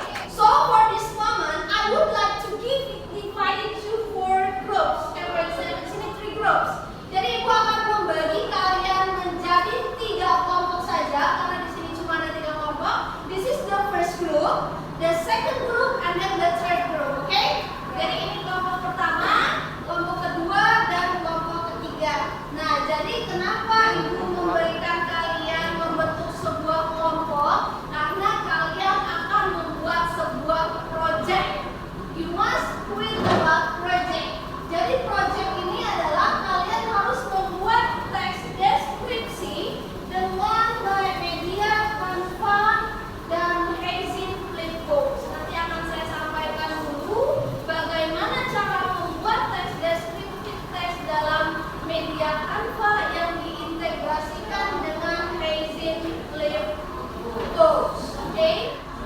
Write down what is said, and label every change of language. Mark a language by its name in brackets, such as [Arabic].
[English] So for this moment, I would like to divide you four groups. [Indonesian] Di sini [English] three groups. [Indonesian] Jadi ibu akan membagi kalian menjadi 3 kelompok saja karena di sini cuma ada 3 kelompok. [English] This is the first group, the second group, and then the third group. Oke? [Indonesian] Jadi ini kelompok pertama, kelompok kedua, dan kelompok ketiga. Nah, jadi kenapa ibu memberikan kalian membentuk sebuah kelompok? Karena kalian akan membuat sebuah project. [English] You must quit about project. [Indonesian] Jadi project ini adalah kalian harus membuat teks deskripsi dengan media Canva dan Hazin Flipbooks. Nanti akan saya sampaikan dulu bagaimana cara membuat teks deskripsi teks dalam media Canva yang diintegrasikan dengan Hazin Flipbooks. Oke?